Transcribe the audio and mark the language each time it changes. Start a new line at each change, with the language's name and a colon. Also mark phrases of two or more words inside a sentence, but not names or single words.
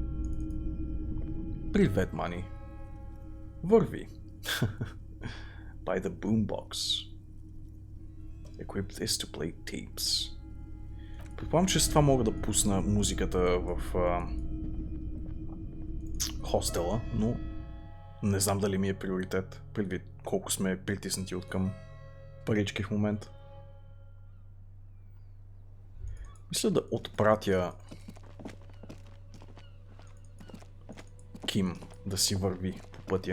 Bulgarian: Привет, Мани. Върви.
English: By the boombox. Equip this to play tapes.
Bulgarian: Предполагам, че с това мога да пусна музиката в хостела, но не знам дали ми е приоритет, предвид колко сме притиснати от към парички в момента. Мисля да отпратя Ким да си върви по пътя.